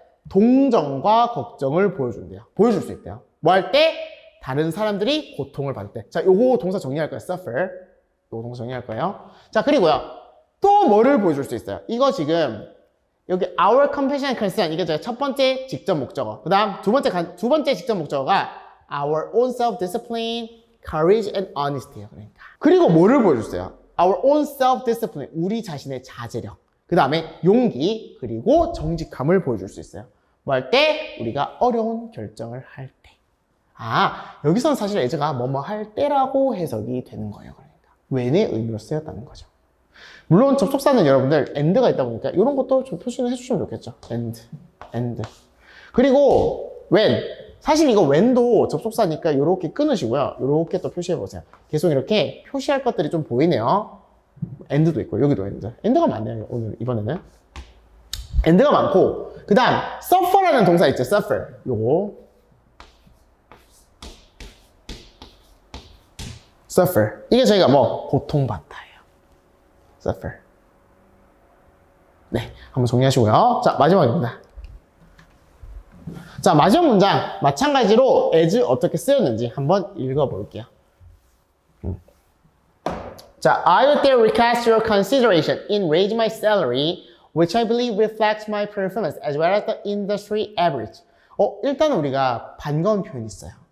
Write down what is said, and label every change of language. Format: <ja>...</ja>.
<ko>동정과 걱정을 보여준대요. 보여줄 수 있대요. 뭐 할 때? 다른 사람들이 고통을 받을 때. 자, 요거 동사 정리할 거예요.</ko> <en>suffer.</en> <ko>요거 동사 정리할 거예요. 자, 그리고요. 또 뭐를 보여줄 수 있어요? 이거 지금 여기</ko> <en>our compassion and concern</en> <ko>이게 저희 첫 번째 직접 목적어. 그 다음 두 번째 직접 목적어가</ko> <en>our own self-discipline, courage and honesty예요.</en> <ko>그러니까. 그리고 뭐를 보여줬어요?</ko> <en>our own self-discipline,</en> <ko>우리 자신의 자제력. 그 다음에 용기, 그리고 정직함을 보여줄 수 있어요. 뭐 할 때? 우리가 어려운 결정을 할 때. 여기서는 사실 as가 뭐뭐 할 때라고 해석이 되는 거예요. 그러니까. when의 의미로 쓰였다는 거죠. 물론 접속사는 여러분들 and가 있다 보니까 이런 것도 좀 표시를 해주시면 좋겠죠. and. 그리고 when. 사실 이거 when도 접속사니까 이렇게 끊으시고요. 이렇게 또 표시해 보세요. 계속 이렇게 표시할 것들이 좀 보이네요. and도 있고 여기도 and가 많네요. 오늘 이번에는 and가 많고, 그 다음 suffer라는 동사 있죠.</ko> <en>suffer. 요거 suffer.</en> <ko>이게 저희가 뭐 고통받다예요. suffer. 네, 한번 정리하시고요. 자, 마지막입니다. 자, 마지막 문장 마찬가지로 as 어떻게 쓰였는지 한번 읽어볼게요.</ko> <en>자, I will there request your consideration in raising my salary, which I believe reflects my performance as well as the industry average.</en> <ko>일단 우리가 반가운 표현이 있어요.</ko>